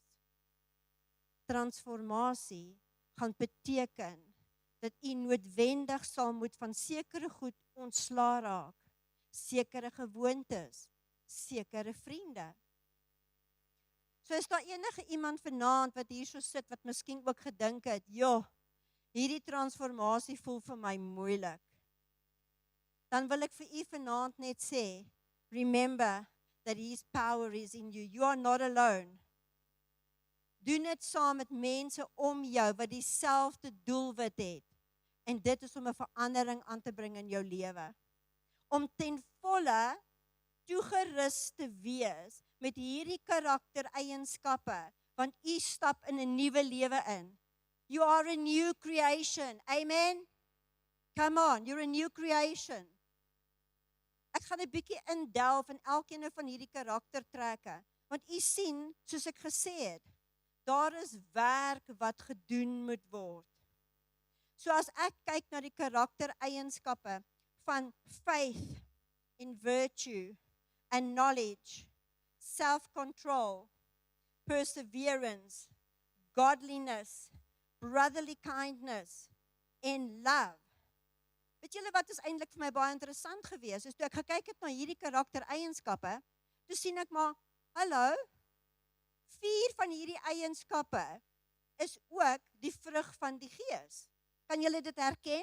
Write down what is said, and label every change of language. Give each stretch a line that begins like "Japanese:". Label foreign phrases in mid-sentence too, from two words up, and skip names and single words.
Afrikaans: Transformasie gaan beteken dat u noodwendig sal moet van sekere goed ontslaa raak, sekere gewoontes, sekere vriende. So is daar enige iemand vanaand wat hier so sit, wat miskien ook gedink het, joh, hierdie transformasie voel vir my moeilik. Dan wil ek vir u vanaand net sê,
English: remember that his power is in you. You are not alone.
Afrikaans: Doen dit saam met mense om jou wat dieselfde doelwit het. En dit is om 'n verandering aan te bring in jou lewe. Om ten volle toegerus te wees met hierdie karaktereienskappe, want u stap in 'n nuwe lewe in.
English: You are a new creation. Amen? Come on, you're a new creation.
Afrikaans: Ek gaan 'n bietjie indelf in elkeen van hierdie karaktertrekke, want u sien, soos ek gesê het, daar is werk wat gedoen moet word. So as ek kyk na die karaktereienskappe, van
English: faith in virtue and knowledge, self-control, perseverance, godliness, brotherly kindness,
Afrikaans: en love. Weet julle wat is eintlik vir my baie interessant gewees? Is toe ek gekyk het na hierdie karaktereienskappe, toe sien ek maar, hallo, 4 van hierdie eienskappe is ook die vrug van die Gees. Kan julle dit herken?